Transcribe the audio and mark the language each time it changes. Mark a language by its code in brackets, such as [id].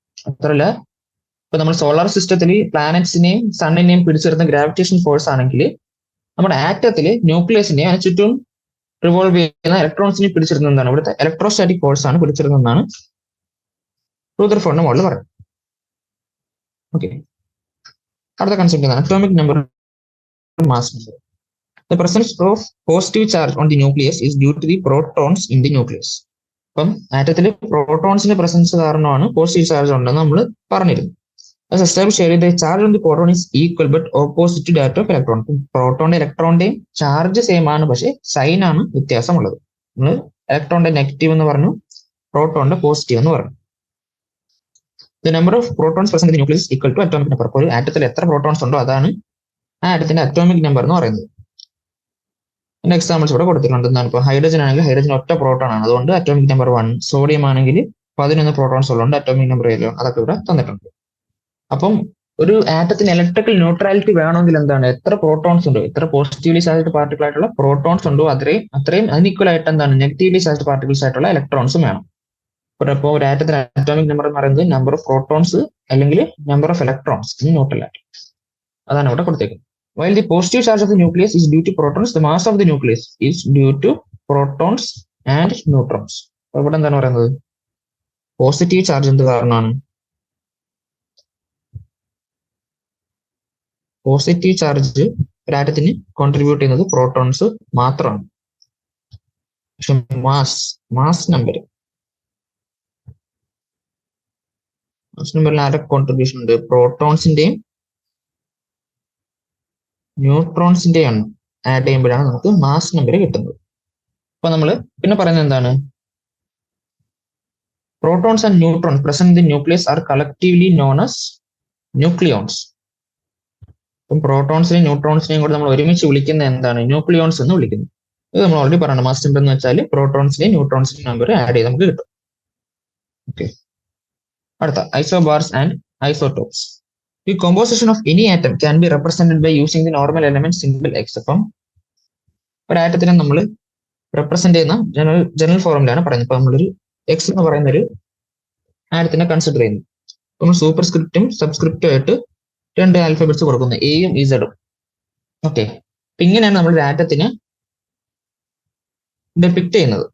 [ml] അത്രല്ല ഇപ്പൊ നമ്മൾ സോളാർ സിസ്റ്റത്തിൽ പ്ലാനറ്റ്സിനെയും സണ്ണിനെയും പിടിച്ചിരുന്ന ഗ്രാവിറ്റേഷൻ ഫോഴ്സ് ആണെങ്കിൽ നമ്മുടെ ആറ്റത്തില് ന്യൂക്ലിയസിനെയും അതിന് ചുറ്റും റിവോൾവ് ചെയ്യുന്ന ഇലക്ട്രോൺസിനെ പിടിച്ചിരുന്നതാണ് ഇവിടുത്തെ ഇലക്ട്രോസ്റ്റാറ്റിക് ഫോഴ്സ് ആണ് പിടിച്ചിരുന്നതെന്നാണ് റുദർഫോർഡിന്റെ മോഡൽ പറയുന്നത്. ഓക്കെ, അടുത്ത കൺസെപ്റ്റ് എന്താണ് atomic number mass number. [en] The presence of positive charge on the nucleus is due to the protons in the nucleus. [ml] അപ്പം ആറ്റത്തിൽ പ്രോട്ടോൺസിന്റെ പ്രസൻസ് കാരണമാണ് പോസിറ്റീവ് ചാർജ് ഉണ്ടെന്ന് നമ്മൾ പറഞ്ഞിരുന്നു. [en] As established earlier, the charge on the proton is equal but opposite to that of electron. [ml] പ്രോട്ടോണിന്റെ ഇലക്ട്രോണിന്റെയും charge same ആണ്, പക്ഷെ sign ആണ് വ്യത്യാസമുള്ളത്. നമ്മൾ ഇലക്ട്രോണിന്റെ നെഗറ്റീവ് എന്ന് പറഞ്ഞു, പ്രോട്ടോണിന്റെ പോസിറ്റീവ് എന്ന് പറഞ്ഞു. [en] The number of protons present in the nucleus is equal to atomic number. [ml] അപ്പോൾ ഒരു ആറ്റത്തിൽ എത്ര പ്രോട്ടോൺസ് ഉണ്ടോ അതാണ് ആ ആറ്റത്തിന്റെ അറ്റോമിക് നമ്പർ എന്ന് പറയുന്നത്. അതിന്റെ എക്സാമ്പിൾസ് ഇവിടെ കൊടുത്തിട്ടുണ്ട്. എന്താണ് ഇപ്പോൾ ഹൈഡ്രജൻ ആണെങ്കിൽ ഹൈഡ്രജൻ ഒറ്റ പ്രോട്ടോൺ ആണ്, അതുകൊണ്ട് അറ്റോമിക് നമ്പർ 1. സോഡിയം ആണെങ്കിൽ 11 പ്രോട്ടോൺസ് ഉള്ളതുകൊണ്ട് അറ്റോമിക് നമ്പർ 7. അതൊക്കെ ഇവിടെ തന്നിട്ടുണ്ട്. അപ്പം ഒരു ആറ്റത്തിന് ഇലക്ട്രിക്കൽ ന്യൂട്രാലിറ്റി വേണമെങ്കിൽ എന്താണ്, എത്ര പ്രോട്ടോൺസ് ഉണ്ടോ, എത്ര പോസിറ്റീവ്ലി ചാർജ്ഡ് പാർട്ടിക്കിൾ ആയിട്ടുള്ള പ്രോട്ടോൺസ് ഉണ്ടോ അത്രയും അൺഈക്വൽ ആയിട്ട് എന്താണ് നെഗറ്റീവ്ലി ചാർജ്ഡ് പാർട്ടിക്കിൾസ് ആയിട്ടുള്ള ഇലക്ട്രോൺസും വേണം. ഇപ്പോൾ ഒരു ആറ്റത്തിന് അറ്റോമിക് നമ്പർ എന്ന് പറയുന്നത് [en] Number of protons അല്ലെങ്കിൽ number of electrons in neutral atom. [ml] അതാണ് ഇവിടെ കൊടുത്തേക്കുന്നത്. [en] While the positive charge of the nucleus is due to protons, the mass of the nucleus is due to protons and neutrons. [ml] അപ്പോൾ ഇവിടെ എന്താണ് പറയുന്നത്, positive charge എന്ത് കാരണമാണ്, പോസിറ്റീവ് ചാർജ് ഒരു ആറ്റത്തിന് കോൺട്രിബ്യൂട്ട് ചെയ്യുന്നത് പ്രോട്ടോൺസ് മാത്രമാണ്. പക്ഷെ മാസ് നമ്പറിൽ ആരുടെ കോൺട്രിബ്യൂഷൻ ഉണ്ട്, പ്രോട്ടോൺസിന്റെയും ന്യൂട്രോൺസിന്റെയാണ് ആഡ് ചെയ്യുമ്പോഴാണ് നമുക്ക് മാസ് നമ്പർ കിട്ടുന്നത്. അപ്പൊ നമ്മൾ പിന്നെ പറയുന്നത് എന്താണ്, [en] Protons and neutrons present in the nucleus are collectively known as nucleons. [ml] അപ്പം പ്രോട്ടോൺസിനെയും ന്യൂട്രോൺസിനെയും കൂടെ നമ്മൾ ഒരുമിച്ച് വിളിക്കുന്ന എന്താണ്, ന്യൂക്ലിയോൺസ് എന്ന് വിളിക്കുന്നു. ഇത് നമ്മൾ ഓൾറെഡി പറയണം. മാസ് നമ്പർ എന്ന് വെച്ചാൽ പ്രോട്ടോൺസിനെയും ന്യൂട്രോൺസിനെയും നമ്പർ ആഡ് ചെയ്ത് നമുക്ക് കിട്ടും. ഓക്കെ, അടുത്ത isobars and isotopes. [en] The composition of any atom can be represented by using the normal element symbol X. [ml] അപ്പം ഒരു ആറ്റത്തിനെ നമ്മൾ റെപ്രസെന്റ് ചെയ്യുന്ന ജനറൽ ഫോർമുലയാണ് പറയുന്നത്. ഇപ്പൊ നമ്മളൊരു എക്സ് എന്ന് പറയുന്ന ഒരു ആറ്റത്തിനെ കൺസിഡർ ചെയ്യുന്നു. നമ്മൾ സൂപ്പർ സ്ക്രിപ്റ്റും സബ്സ്ക്രിപ്റ്റും ആയിട്ട് 2 ആൽഫബറ്റ്സ് കൊടുക്കുന്നു, എയും ഇസഡും. ഓക്കെ, ഇങ്ങനെയാണ് നമ്മൾ ഒരു ആറ്റത്തിനെ ഡെപിക്ട് ചെയ്യുന്നത്.